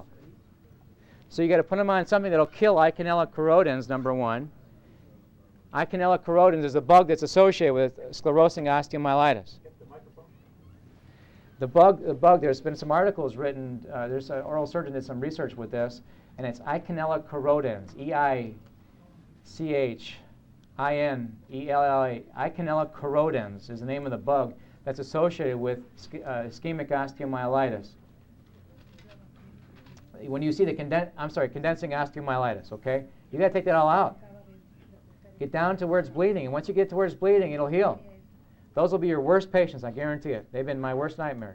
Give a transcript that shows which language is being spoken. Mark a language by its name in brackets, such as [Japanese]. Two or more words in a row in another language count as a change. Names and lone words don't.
[English] So you got to put them on something that'll kill Eikenella corrodens, number one. Eikenella corrodens is a bug that's associated with sclerosing osteomyelitis. The bug. There's been some articles written. There's an oral surgeon did some research with this, and it's Eikenella corrodens. EICHINELLA. Eikenella corrodens is the name of the bug that's associated with ischemic osteomyelitis. When you see the condensing osteomyelitis, okay, you got to take that all out. Get down to where it's bleeding, and once you get to where it's bleeding, it'll heal. Those will be your worst patients, I guarantee it. They've been my worst nightmares.